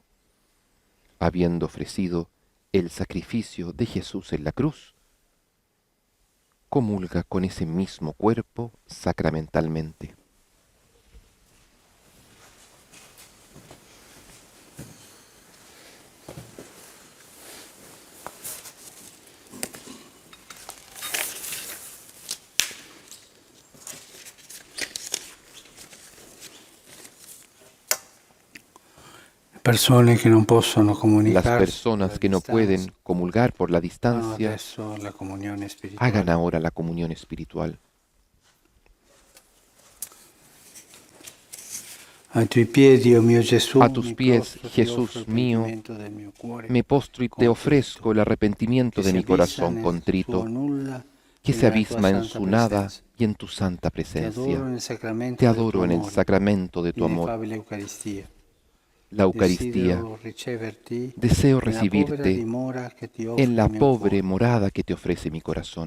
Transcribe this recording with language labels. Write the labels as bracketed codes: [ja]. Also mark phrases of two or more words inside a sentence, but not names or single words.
[es] Habiendo ofrecido el sacrificio de Jesús en la cruz, comulga con ese mismo cuerpo sacramentalmente. [it] Persone che non possono [es] Las [it] comunicarsi [es] personas que no pueden comulgar por la distancia, [it] adesso la comunione spirituale. [es] hagan ahora la comunión espiritual. [it] Ai tuoi piedi, oh mio Gesù, [es] A tus [it] mi [es] pies, [it] prostro, ti [es] Jesús [it] offro il [es] mío, [it] pentimento del mio cuore, [es] me postro y te ofrezco el arrepentimiento de mi corazón contrito, que se abisma en su nada y en tu santa presencia. Te adoro en el sacramento de tu amor, la Eucaristía. Deseo recibirte en la pobre morada que te ofrece mi corazón.